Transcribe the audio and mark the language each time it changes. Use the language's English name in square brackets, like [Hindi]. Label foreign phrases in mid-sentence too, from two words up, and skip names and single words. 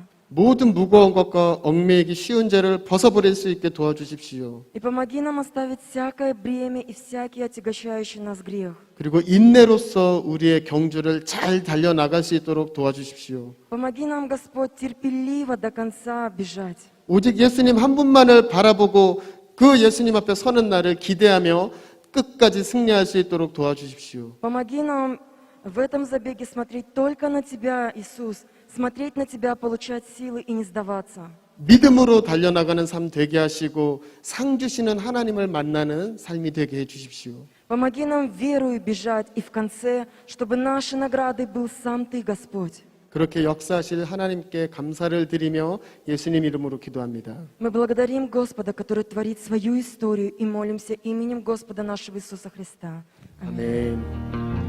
[Korean] 모든 무거운 것과 얽매이기 쉬운 죄를 벗어버릴 수 있게 도와주십시오. [Russian] И помоги нам оставить всякое бремя и всякий отягощающий нас грех. [Korean] 그리고 인내로서 우리의 경주를 잘 달려나갈 수 있도록 도와주십시오. [Russian] Помоги нам, Господь, терпеливо до конца бежать. [Korean] 오직 예수님 한 분만을 바라보고 그 예수님 앞에 서는 날을 기대하며 끝까지 승리할 수 있도록 도와주십시오. [Russian] Помоги нам в этом забеге смотреть только на Тебя, Иисус, смотреть на Тебя, получать силы и не сдаваться. [Korean] 믿음으로 달려나가는 삶 되게 하시고 상 주시는 하나님을 만나는 삶이 되게 해주십시오. [Russian] Помоги нам верою бежать и в конце, чтобы нашей наградой был сам Ты, Господь. [Korean] 그렇게 역사하실 하나님께 감사를 드리며 예수님 이름으로 기도합니다. [Russian] Мы благодарим Господа, который творит свою историю, и молимся именем Господа нашего Иисуса Христа. [Korean] 아멘.